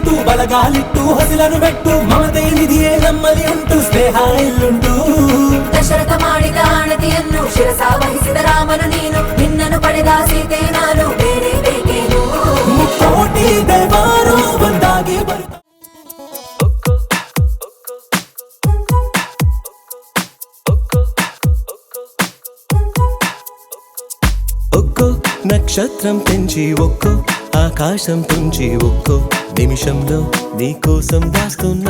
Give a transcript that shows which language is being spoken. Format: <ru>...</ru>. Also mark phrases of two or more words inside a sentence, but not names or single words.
<kn>ಬಲಗಾಲಿಟ್ಟು ಹೊಸಲನು ಬೆಟ್ಟು ಮಮತೆ ನಿಧಿಯೇ ನಮ್ಮಲ್ಲಿ ಉಂಟು ಸ್ನೇಹ ಇಲ್ಲುಂಟು ದಶರಥ ಮಾಡಿದ ಆಣತಿಯನ್ನು ಶಿರಸ ವಹಿಸಿದ ರಾಮನು ನೀನು ನಿನ್ನನ್ನು ಪಡೆದ ಸೀತೆ ನಾನು ಬೇರೆ ಬೇಕೇನು ಕೋಟಿ ದೇವರು ಒಂದಾಗಿ ಬರ್ತಾರೆ</kn> <te>ఒక్కో నక్షత్రం పెంచి ఒక్కో ఆకాశం తుంచి ఒక్కో నిమిషంలో నీకోసం దాస్తున్నా</te>